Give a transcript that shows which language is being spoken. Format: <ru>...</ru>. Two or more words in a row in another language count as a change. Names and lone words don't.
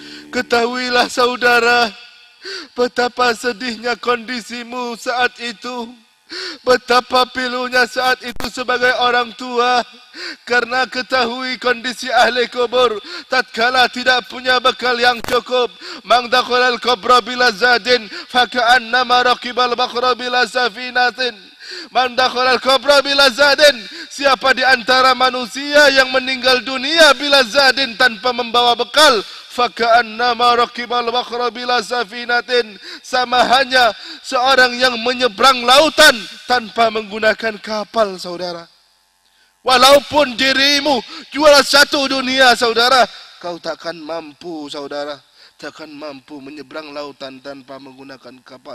<id>Ketahuilah saudara, betapa sedihnya kondisimu saat itu. Betapa pilunya saat itu sebagai orang tua. Karena ketahui kondisi ahli kubur tatkala tidak punya bekal yang cukup.</id> <ar>من دخل القبر بلا زاد فكأنما ركب البحر بلا سفينة. من دخل القبر بلا زاد,</ar> <id>siapa di antara manusia yang meninggal dunia</id> <ar>بلا زاد</ar> <id>tanpa membawa bekal,</id> <ar>فكأنما ركب البحر بلا سفينة,</ar> <id>sama hanya seorang yang menyeberang lautan tanpa menggunakan kapal, saudara. Walaupun dirimu jual satu dunia, saudara, kau takkan mampu, saudara, takkan mampu menyeberang lautan tanpa menggunakan kapal.</id>